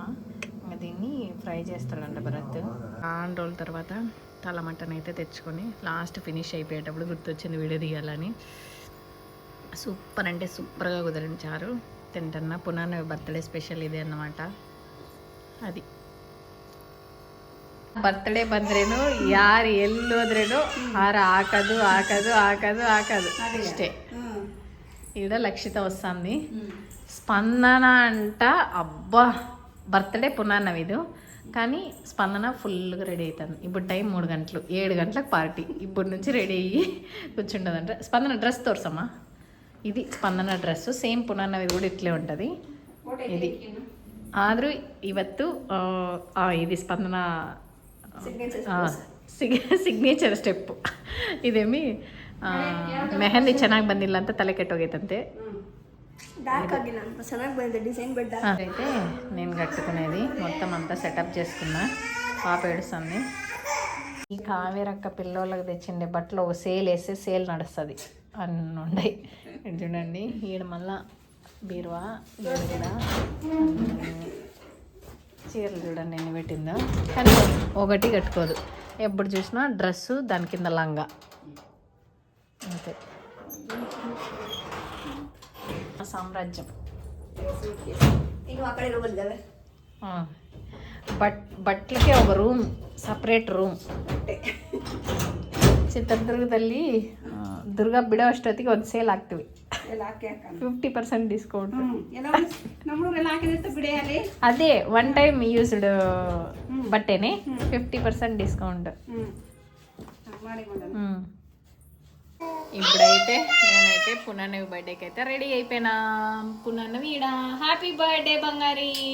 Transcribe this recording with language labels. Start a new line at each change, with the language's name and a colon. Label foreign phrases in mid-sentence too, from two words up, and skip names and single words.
Telugu: ఇంకా దీన్ని ఫ్రై చేస్తాడంట భరత్. 2 రోజుల తర్వాత తల మటన్ అయితే తెచ్చుకొని
English: last finish
Telugu: అయిపోయేటప్పుడు గుర్తొచ్చింది వీడియో తీయాలని. సూపర్ అంటే సూపర్గా కుదిరిన చారు తింటున్నా. పునర్నవి
English: birthday special
Telugu: ఇదే అన్నమాట.
Kannada: అది ಬರ್ತ್ಡೇ ಬಂದ್ರೇನು ಯಾರು ಎಲ್ಲೋದ್ರೇನು ಹಾರ ಹಾಕೋದು ಹಾಕೋದು ಹಾಕೋದು ಹಾಕೋದು ಇಷ್ಟೇ.
Telugu: ఈడ లక్షిత వస్తుంది. స్పందన అంట అబ్బా బర్త్డే పునర్నవిదు కానీ స్పందన ఫుల్గా రెడీ అవుతుంది. ఇప్పుడు టైం 3 గంటలు, 7 గంటలకు పార్టీ. ఇప్పుడు నుంచి రెడీ అయ్యి కూర్చుంటుందంట. స్పందన డ్రెస్ తోర్సమ్మా. ఇది స్పందన డ్రెస్, సేమ్ పునర్నవి కూడా ఇట్లే ఉంటుంది.
Kannada: ఇది ఆದರೂ ಇವತ್ತು ఇది స్పందన
English: signature step.
Kannada: ಇದೇಮಿ ಮೆಹಂದಿ ಚೆನ್ನಾಗಿ ಬಂದಿಲ್ಲ ಅಂತ ತಲೆ ಕೆಟ್ಟೋಗೈತಂತೆ.
Telugu: అయితే నేను కట్టుకునేది మొత్తం అంతా సెటప్ చేసుకున్నా. పాప ఏడుస్తుంది. ఈ కావేరక్క పిల్లోళ్ళకి తెచ్చిండే బట్టలు సేల్ వేస్తే సేల్ నడుస్తుంది అన్నీ ఉన్నాయి. చూడండి ఈడ మళ్ళా బీరువా, ఈడ కూడా చీరలు చూడండి ఎన్ని పెట్టిందో. కానీ ఒకటి కట్టుకోదు, ఎప్పుడు చూసినా డ్రెస్సు దాని కింద లంగా అంతే. సామ్రాజ్యం. బట్టలకే ఒక రూమ్,
English: separate room.
Kannada: ಚಿತ್ರದುರ್ಗದಲ್ಲಿ ದುರ್ಗಾ ಬಿಡೋ ಅಷ್ಟೊತ್ತಿಗೆ ಒಂದು ಸೇಲ್ ಆಗ್ತೀವಿ. 50% ಡಿಸ್ಕೌಂಟ್.
Telugu: అదే 1 time యూస్డ్ బట్టేనే 50% డిస్కౌంట్. ఇప్పుడైతే నేనైతే పునర్నవి బర్త్డేకి అయితే రెడీ అయిపోయినా. పునర్నవి ఈడ
English: happy birthday
Telugu: బంగారీ.